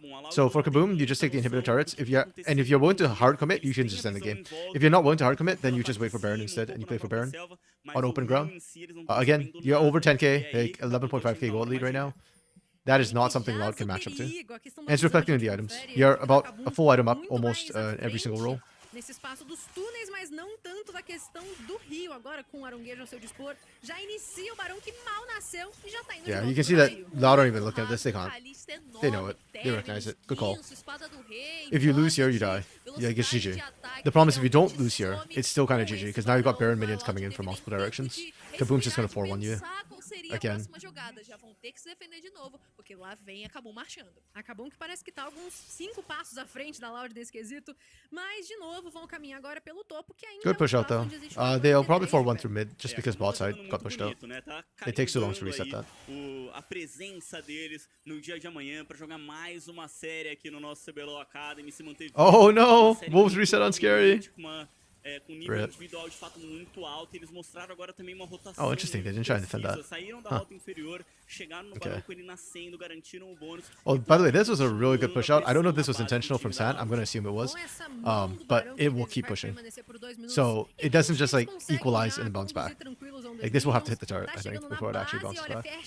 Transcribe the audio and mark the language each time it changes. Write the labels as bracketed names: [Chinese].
[English] So for Kaboom, you just take the inhibitor turrets. If you're willing to hard commit, you can just end the game. If you're not willing to hard commit, then you just wait for Baron instead and you play for Baron on open ground. Again, you're over 10k, like 11.5k gold lead right now. That is not something Loud can match up to. And it's reflecting in the items. You're about a full item up almost every single roll. [Portuguese] Nesse espaço dos túneis, mas não tanto da questão do Rio. Agora, com o Aronguejo ao seu dispor, já inicia o Barão que mal nasceu e já tá indo de [English] Yeah, [Portuguese] volta [English] you can [Portuguese] pro see that meio. [English] Loud aren't even looking at this. They can't. They know it. They recognize it. Good call. If you lose here, you die. Yeah, I guess GG. The problem is if you don't lose here, it's still kind of GG, because now you've got Baron minions coming in from multiple directions. Kaboom's just going to 4-1 you. Again. [Portuguese] Já vão ter que se defender de novo, porque lá vem a Kabum marchando. A Kabum que parece que tá alguns 5 passos à frente da Loud nesse quesito, mas de novo vão caminhar agora pelo topo, que ainda [English] Good push out though. They'll probably 4-1 through mid, just because bot side got pushed out. It takes too long to reset that. [Portuguese] A presença deles no dia de amanhã para jogar mais uma série aqui no nosso CBLOL Academy, se manter. [English] Oh no! Wolves reset on Scary. [Portuguese] Com nível individual de fato muito alto, eles mostraram agora também uma rotação. [English] Oh, interesting. They didn't try to defend that. [Portuguese] Saíram da rota inferior, chegaram no barão com ele nascendo, garantiram o bônus. [English] Oh, by the way, this was a really good push out. I don't know if this was intentional from Sant. I'm going to assume it was. But it will keep pushing. So it doesn't just like equalize and then bounce back. Like this will have to hit the turret, I think, before it actually bounces back.